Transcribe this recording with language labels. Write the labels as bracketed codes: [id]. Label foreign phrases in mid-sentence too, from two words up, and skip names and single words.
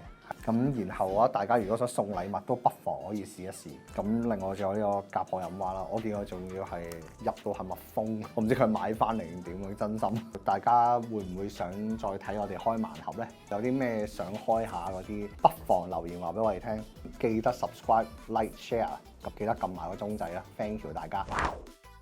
[yue] 咁然後嘅話，大家如果想送禮物都不妨可以試一試。咁另外仲有呢個甲殼飲蛙啦，我見佢仲要係入到係密封，我唔知佢買翻嚟定點樣，真心。大家會唔會想再睇我哋開盲盒呢？有啲咩想開下嗰啲，不妨留言話俾我哋聽。記得 [en] subscribe、like、share， [yue] 咁記得撳埋個鐘仔啦。 [en] Thank you [yue] 大家。